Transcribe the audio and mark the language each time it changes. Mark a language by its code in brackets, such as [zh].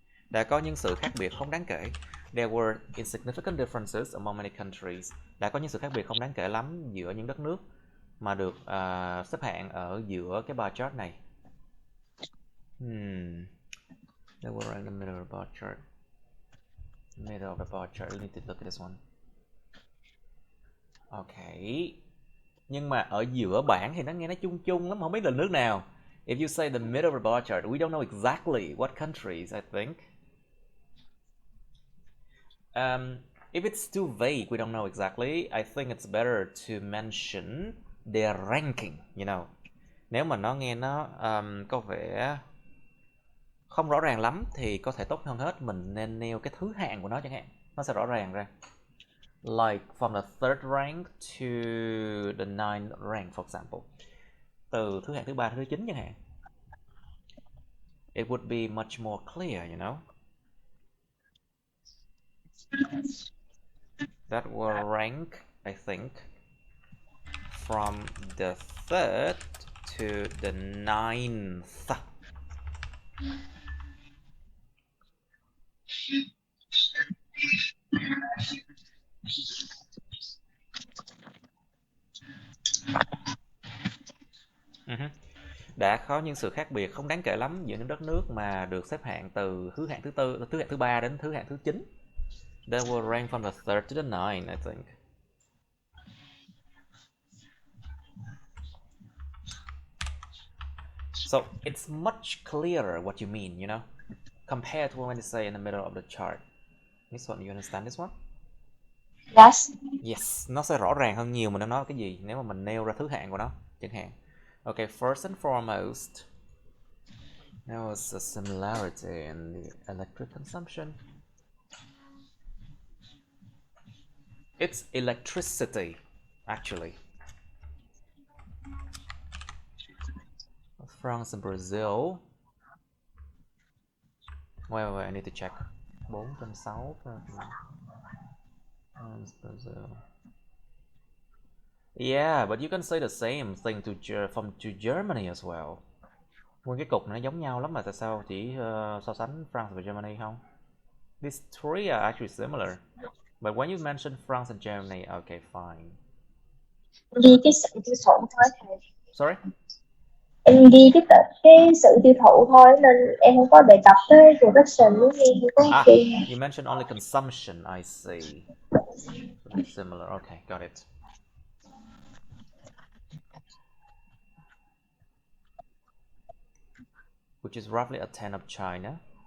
[vi] Đã có những sự khác biệt không đáng kể. [en] There were insignificant differences among many countries. [vi] Đã có những sự khác biệt không đáng kể lắm giữa những đất nước mà được xếp hạng ở giữa cái bar chart này. [en] They were in the middle of the bar chart. Middle of the bar chart. We need to look at this one. Okay. [vi] Nhưng mà ở giữa bảng thì nó nghe nó chung chung lắm, không biết là nước nào. [en] If you say the middle of the bar chart, we don't know exactly what countries, I think. If it's too vague, we don't know exactly. I think it's better to mention their ranking, you know. [vi] Nếu mà nó nghe nó có vẻ không rõ ràng lắm thì có thể tốt hơn hết mình nên nêu cái thứ hạng của nó chẳng hạn. Nó sẽ rõ ràng ra. [en] Like from the 3rd rank to the 9th rank, for example. [vi] Từ thứ hạng thứ 3 đến thứ 9 chẳng hạn. [en] It would be much more clear, you know. That will rank, I think, from the 3rd to the 9th. [vi] Đã có những sự khác biệt không đáng kể lắm giữa những đất nước mà được xếp hạng từ thứ hạng thứ 3 đến thứ hạng thứ 9. [en] They will rank from the 3rd to the 9th, I think. So it's much clearer what you mean, you know, compared to when you say in the middle of the chart. This one, you understand this one? Yes. [vi] Yes, nó sẽ rõ ràng hơn nhiều mình đang nói cái gì nếu mà mình nêu ra thứ hạng của nó, chẳng hạn. [en] Okay, first and foremost, there was a similarity in the electric consumption. It's electricity, actually. France and Brazil. Wait, I need to check. 460 France, Brazil. Yeah, but you can say the same thing to Germany as well. [vi] Nguyên cái cục này nó giống nhau lắm mà tại sao chỉ so sánh France và Germany không? [en] These three are actually similar. But when you mention France and Germany, okay, fine. [vi] Ghi cái sự tiêu thụ thôi thầy. [en] Sorry? [vi] Em ghi cái sự tiêu thụ thôi nên em không có đề cập tới production với ghi có [en] You mentioned only consumption, I see. So they're similar. Okay, got it. Which is roughly a 10 of China.